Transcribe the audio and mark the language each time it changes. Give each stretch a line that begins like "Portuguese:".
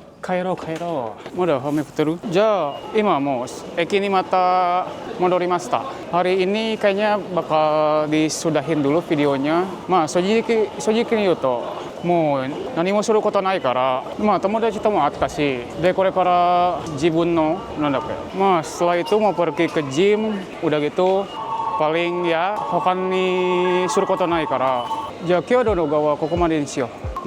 Japanese: 帰帰ろう。まだ雨降ってる？じゃあ今もう駅にまた戻りました。
Indonesian: Hari ini kayaknya bakal disudahin dulu videonya.
Japanese: まあ正直に言うともう何もすることないから、まあ友達とも会ったし、でこれから自分のなんだっけ、まあ
Indonesian: setelah itu mau pergi ke gym, udah gitu paling ya
Japanese: 他にすることないから、じゃあ今日の動画はここまでにしよう。